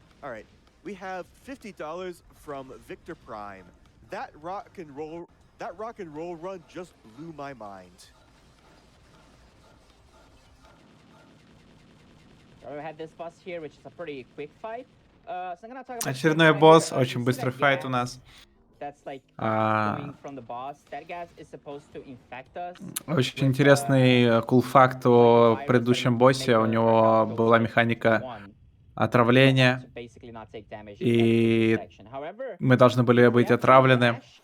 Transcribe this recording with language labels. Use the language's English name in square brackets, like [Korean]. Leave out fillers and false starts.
[English] All right. We have $50 from Victor Prime. That rock and roll run just blew my mind. We had this boss here, which is a pretty quick fight. So I'm gonna talk about [Russian] Очередной босс, очень быстрый файт у нас. [English] That's like coming from the boss. That gas is supposed to infect us. [Russian] Очень интересный кул факт о предыдущем боссе. У него была механика отравления, и мы должны были быть отравлены.